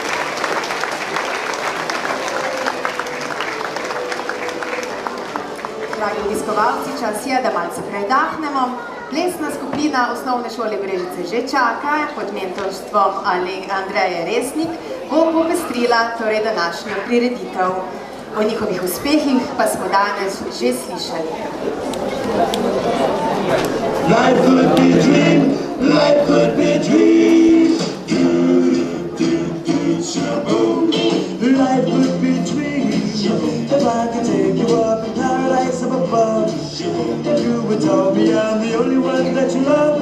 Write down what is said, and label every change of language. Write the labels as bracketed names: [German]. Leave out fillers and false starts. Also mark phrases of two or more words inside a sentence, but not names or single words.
[Slovenian] Dragi obiskovalci, čas je, da malce predahnemo. Plesna skupina Osnovne šole Brežice že čaka, pod mentorstvom Andreje Resnik, bo popestrila torej današnjo prireditev. O njihovih uspehih pa smo danes že slišali. [English] Life could be a dream, life could be a dream. Life could be a dream. If I could take you up in paradise up above. If you would tell me I'm the only one that you love.